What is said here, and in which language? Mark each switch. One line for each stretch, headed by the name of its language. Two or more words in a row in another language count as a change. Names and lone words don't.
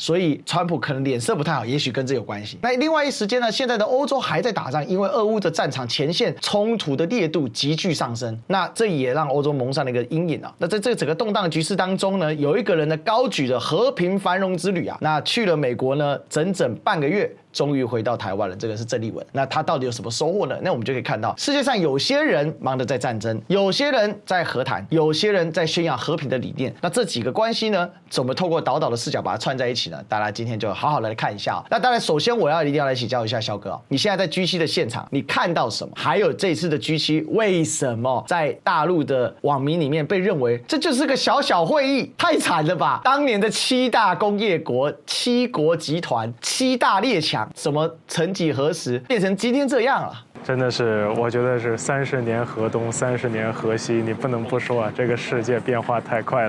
Chinese: 所以川普可能臉色不太好，也許跟這有關係。那另外一時間呢，現在的歐洲還在打仗，因為俄烏的戰場前線衝突的烈度急劇上升，那這也讓歐洲蒙上了一個陰影啊。那在這個整個動盪的局勢當中呢，有一個人呢高舉着和平繁榮之旅啊，那去了美國呢整整半個月。終於回到台灣了，這個是鄭麗文。那他到底有什麼收穫呢？那我們就可以看到，世界上有些人忙着在戰爭，有些人在和談，有些人在宣揚和平的理念。那這幾個關係呢，怎麼透過島島的視角把它串在一起呢？大家今天就好好的來看一下。那當然，首先我一定要來請教一下驍哥，你現在在 G7 的現場，你看到什麼？還有這次的 G7 為什麼在大陸的網民裡面被認為這就是個小小會議？太慘了吧！當年的七大工業國、七國集團、七大列強。怎麼曾幾何時變成今天這樣了？真的是，我覺得是30年河東，30年河西，你不能不說啊，这個世界變化太快了。